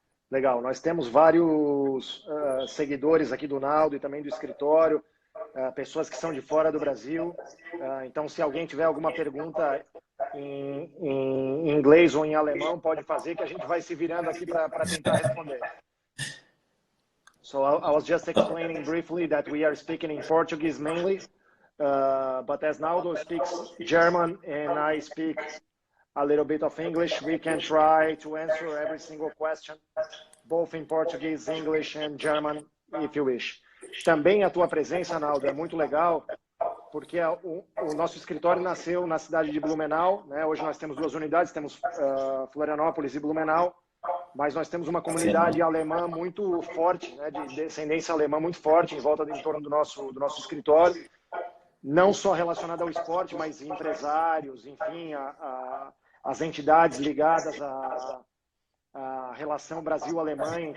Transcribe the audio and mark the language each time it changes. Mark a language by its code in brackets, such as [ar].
[pt] Legal, nós temos vários seguidores aqui do Naldo e também do escritório, pessoas que são de fora do Brasil. Então, se alguém tiver alguma pergunta em inglês ou em alemão, pode fazer que a gente vai se virando aqui para tentar responder. [en] So I was just explaining briefly that we are speaking in Portuguese mainly, but as Naldo speaks German and I speak a little bit of English, we can try to answer every single question, both in Portuguese, English and German, if you wish. [pt] Também a tua presença, Naldo, é muito legal, porque o nosso escritório nasceu na cidade de Blumenau, né? Hoje nós temos duas unidades, temos Florianópolis e Blumenau, mas nós temos uma Sim. comunidade alemã muito forte, né? De descendência alemã muito forte em torno do nosso escritório, não só relacionada ao esporte, mas empresários, enfim, as entidades ligadas à relação Brasil-Alemanha.